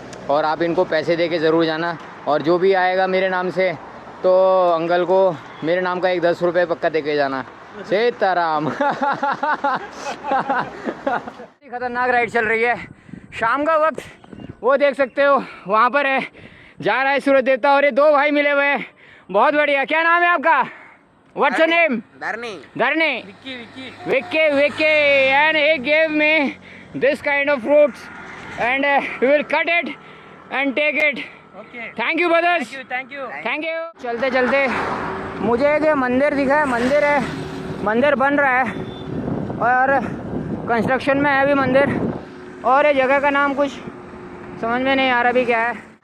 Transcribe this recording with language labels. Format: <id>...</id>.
<hi>और आप इनको पैसे दे के ज़रूर जाना, और जो भी आएगा मेरे नाम से तो अंकल को मेरे नाम का 10 रुपये पक्का दे के जाना। सीताराम। खतरनाक राइड चल रही है शाम का वक्त, वो देख सकते हो वहाँ पर है, जा रहा है सूरज देवता और ये 2 भाई मिले हुए हैं। बहुत बढ़िया। क्या नाम है आपका?</hi> <en>What's your name?</en> <hi>Dharni.</hi> <en>Vicky and he gave me this kind of fruits and we will cut it and take it. Okay. Thank you brothers. Thank you.</en> <hi>चलते चलते मुझे एक मंदिर दिखा है, मंदिर है, मंदिर बन रहा है और कंस्ट्रक्शन में है अभी मंदिर, और ये जगह का नाम कुछ समझ में नहीं आ रहा भी क्या है।</hi>